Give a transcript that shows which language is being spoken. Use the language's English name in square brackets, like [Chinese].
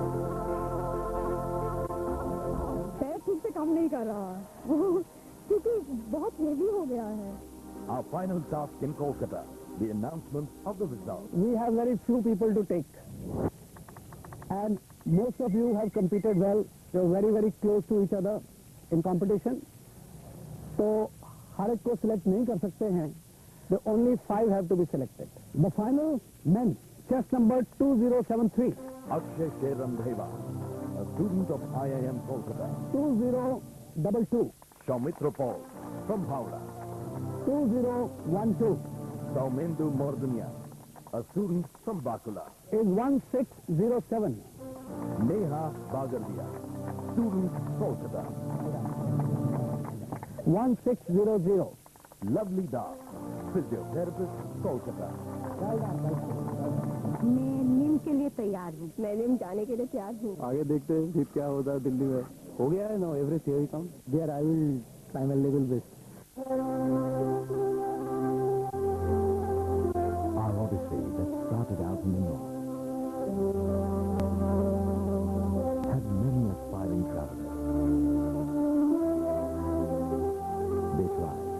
[Hindi] पैर ठीक से काम नहीं कर रहा क्योंकि बहुत हेवी हो गया है. [English] Our final task in Kolkata, the announcement of the results. We have very few people to take. And most of you have competed well. You're very, very close to each other in competition. [Hindi] So, हर एक को select नहीं कर सकते हैं. [English] The only 5 have to be selected. The final men, chest number 2073. Akshay Sherandheva, a student of IIM Kolkata. 2022. Soumitra Paul, from Howrah. 2012 Saumendu Mordunia, a student from Bakula. is 1607. Neha Bagardia, student, Kolkata. 1600. Lovely Dark, physiotherapist, Kolkata. [Hindi] मैं निम के लिए तैयार हूँ। मैं निम जाने के लिए तैयार हूँ। आगे देखते हैं फिर क्या होता है दिल्ली में। हो गया है ना Everest [English] Here come there I will try my level best. Our odyssey that started out in the north had many aspiring travelers. They tried.